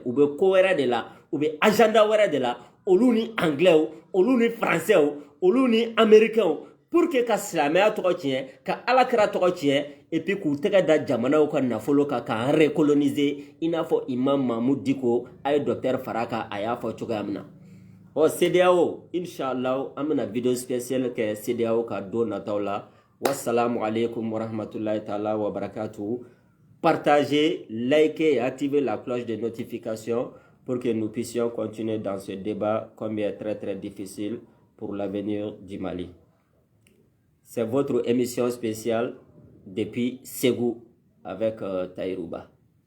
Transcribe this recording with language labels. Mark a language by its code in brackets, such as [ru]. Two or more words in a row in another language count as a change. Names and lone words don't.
[bm] u bɛ ko wɛrɛ de la u bɛ agenda wɛrɛ de la olu ni anglais olu ni français olu ni américains [fr] pour que [bm] ka silamɛya tɔgɔ tiɲɛ ka alakira tɔgɔ tiɲɛ [fr] et puis [bm] k'u tɛgɛ da jamanaw ka nafolo kan k'an recoloniser i n'a fɔ Imam Mahmoud Dicko a ye docteur fara kan a y'a fɔ cogoya min na CEDEAO inshallah an bɛna [fr] vidéo spéciale [bm] kɛ CEDEAO ka don nataw la [ar] والسلام عليكم ورحمة الله تعالى وبركاته. [fr] Partagez, likez et activez la cloche de notification pour que nous puissions continuer dans ce débat comme il est très difficile pour l'avenir du Mali. C'est votre émission spéciale depuis Ségou avec Taïrouba.